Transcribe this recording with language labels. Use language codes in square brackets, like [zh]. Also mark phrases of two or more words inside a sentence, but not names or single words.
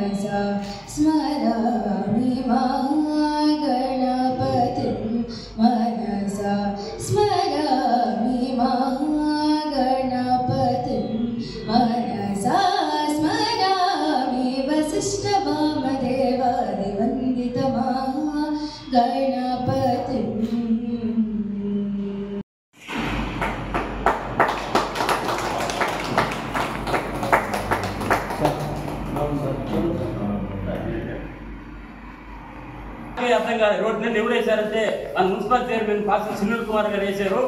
[sa] स्मरामि महागणपतिं मनसा स्मरामि महागणपतिं मनसा स्मरामि वसिष्ठवामदेवादिवन्दितमहागणपतिम् [te] అర్థం కాదు. రోడ్డు ఎవరు వేశారంటే మన [en] municipal chairman [te] పాస్టర్ సునీల్ కుమార్ గారు వేశారు.